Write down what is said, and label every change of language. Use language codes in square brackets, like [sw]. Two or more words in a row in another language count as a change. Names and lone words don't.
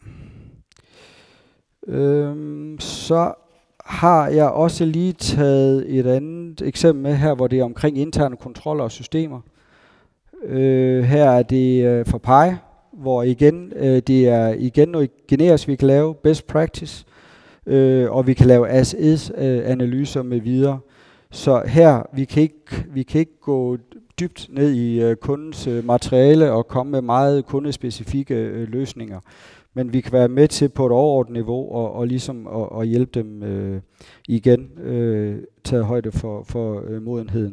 [da] Så har jeg også lige taget et andet eksempel med her, hvor det er omkring interne kontroller og systemer. Her er det for PI, hvor det er noget generisk, vi kan lave [en] best practice, [da] og vi kan lave as-is-analyser med videre. Så her, vi kan ikke gå dybt ned i kundens materiale og komme med meget kundespecifikke løsninger. Men vi kan være med til på et overordnet niveau og ligesom at hjælpe dem igen, taget højde for modenheden.